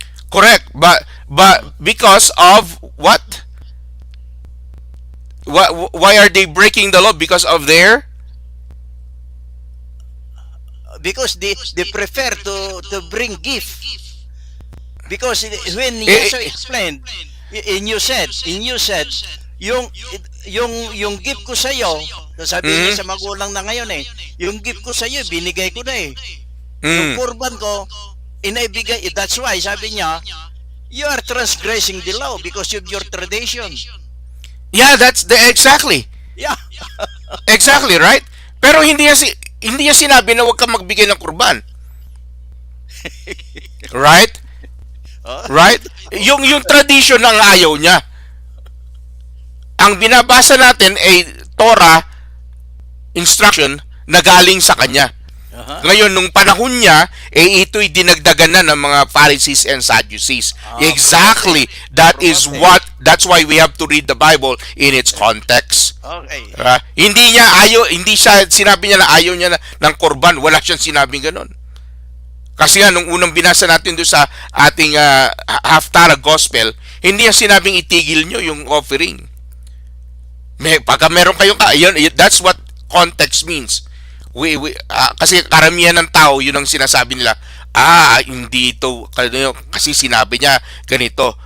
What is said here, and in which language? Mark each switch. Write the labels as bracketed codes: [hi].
[en] Correct. But because of what? Why are they breaking the law? Because of their Because they prefer to bring gift. Because when Eh, Yahshua explained, in you said, [tl] yung yung gift ko sa iyo, sabi niya sa magulang na ngayon yung gift ko sa iyo binigay ko na Yung kurban ko inaibigay. [en] That's why [tl] sabi niya, [en] you are transgressing the law because of your tradition. yeah, that's exactly. Yeah. Exactly, right? [tl] Pero hindi niya sinabi na huwag kang magbigay ng kurban. [en] Right? Right? [tl] Yung tradition ang ayaw niya. Ang binabasa natin ay Torah instruction na galing sa kanya. Ngayon, nung panahon niya, ito'y dinagdagan na ng mga Pharisees and Sadducees. [en] Exactly. That's why we have to read the Bible in its context. Okay. [tl] Hindi siya sinabi niya na ayaw niya ng korban. Wala siyang sinabing ganun. Kasi nga, nung unang binasa natin doon sa ating Haftarah Gospel, hindi niya sinabing itigil nyo yung offering. Pagka meron kayong, [en] that's what context means. [tl] Kasi karamihan ng tao, yun ang sinasabi nila, hindi ito, kasi sinabi niya ganito.